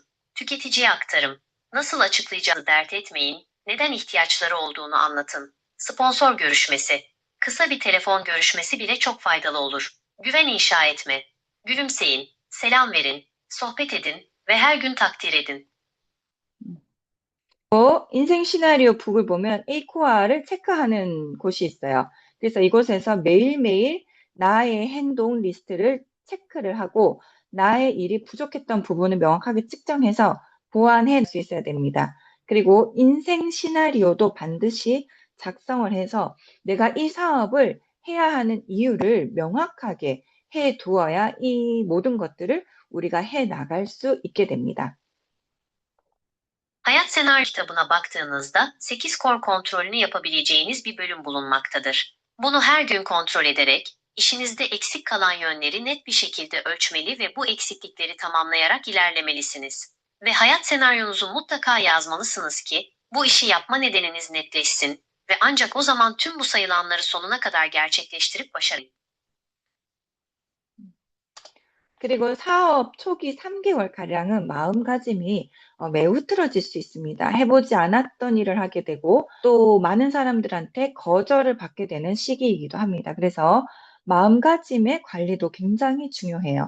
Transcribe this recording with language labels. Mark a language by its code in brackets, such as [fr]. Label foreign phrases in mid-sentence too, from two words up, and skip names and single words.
[tr] Tüketiciye aktarım. Nasıl açıklayacağınızı dert etmeyin. Neden ihtiyaçları olduğunu anlatın. Sponsor görüşmesi. Kısa bir telefon görüşmesi bile çok faydalı olur. Güven inşa etme. Gülümseyin, selam verin, sohbet edin ve her gün takdir edin. [ko] 인생 시나리오 북을 보면 A코아를 체크하는 곳이 있어요. 그래서 이곳에서 매일매일 나의 행동 리스트를 체크를 하고 나의 일이 부족했던 부분을 명확하게 측정해서 보완해 수 있어야 됩니다. 그리고 인생 시나리오도 반드시 작성을 해서 내가 이 사업을 해야 하는 이유를 명확하게 해 두어야 이 mo든 것들을 우리가 해 나갈 수 있게 됩니다. [tr] Hayat Senaryo kitabına baktığınızda 8 kor kontrolünü yapabileceğiniz bir bölüm bulunmaktadır. Bunu her gün kontrol ederek, işinizde eksik kalan yönleri net bir şekilde ölçmeli ve bu eksiklikleri tamamlayarak ilerlemelisiniz. Ve hayat senaryonuzu mutlaka yazmalısınız ki, bu işi yapma nedeniniz netleşsin ve ancak o zaman tüm bu sayılanları sonuna kadar gerçekleştirip başarın. [ko] 그리고 사업 초기 3개월가량은 마음가짐이 매우 흐트러질 수 있습니다. 해보지 않았던 일을 하게 되고 또 많은 사람들한테 거절을 받게 되는 시기이기도 합니다. 그래서 마음가짐의 관리도 굉장히 중요해요.